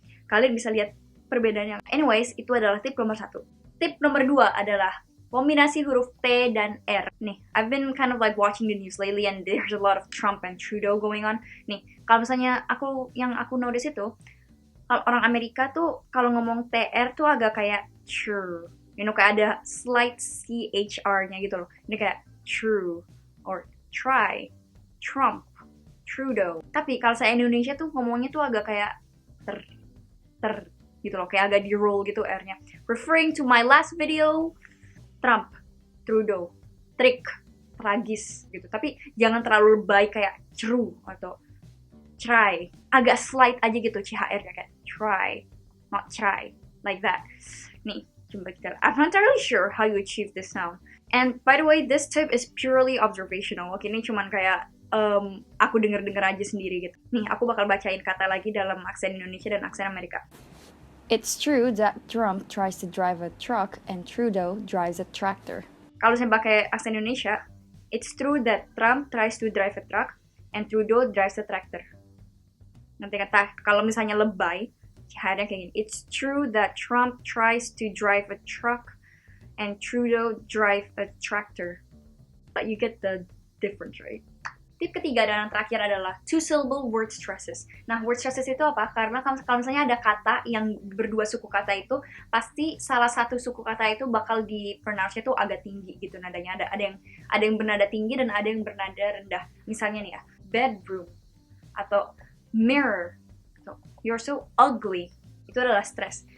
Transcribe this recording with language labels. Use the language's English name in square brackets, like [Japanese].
[Indonesian] Kalian bisa lihat perbedaannya. Anyways, itu adalah tip nomor 1. Tip nomor 2 adalah kombinasi huruf T dan R. [English] Nih, I've been kind of like watching the news lately and there's a lot of Trump and Trudeau going on. [Indonesian] Nih, kalau misalnya yang aku notice itu, kalau orang Amerika tuh kalau ngomong TR tuh agak kayak true. You know, kayak ada slight CHR-nya gitu loh. Ini kayak true, or try, Trump, Trudeau. Tapi kalau saya Indonesia tuh ngomongnya tuh agak kayak ter gitu loh. Kayak agak di-roll gitu R-nya. Referring to my last video, Trump, Trudeau, trik, tragis gitu. Tapi jangan terlalu lebay kayak true atau try. Agak slight aja gitu CHR-nya kayak try, not try, like that. Nih, coba kita. [English] I'm not entirely sure how you achieve this sound. And by the way, this tip is purely observational. [Indonesian] Oke, ini cuman kayak aku denger aja sendiri gitu. Nih, aku bakal bacain kata lagi dalam aksen Indonesia dan aksen Amerika. [English] It's true that Trump tries to drive a truck and Trudeau drives a tractor. Kalau saya pakai aksen Indonesia, it's true that Trump tries to drive a truck and Trudeau drives a tractor. Nanti kata, kalau misalnya lebay, ada kayak gini. It's true that Trump tries to drive a truck and Trudeau drive a tractor. But you get the difference, right? [Indonesian] Tip ketiga dan yang terakhir adalah two-syllable word stresses. Nah, word stresses itu apa? Karena kalau misalnya ada kata yang berdua suku kata itu, pasti salah satu suku kata itu bakal di-pronounce-nya tuh agak tinggi gitu nadanya. Ada yang bernada tinggi dan ada yang bernada rendah. Misalnya nih ya, bedroom atau mirror, so, you're so ugly, itu adalah stress.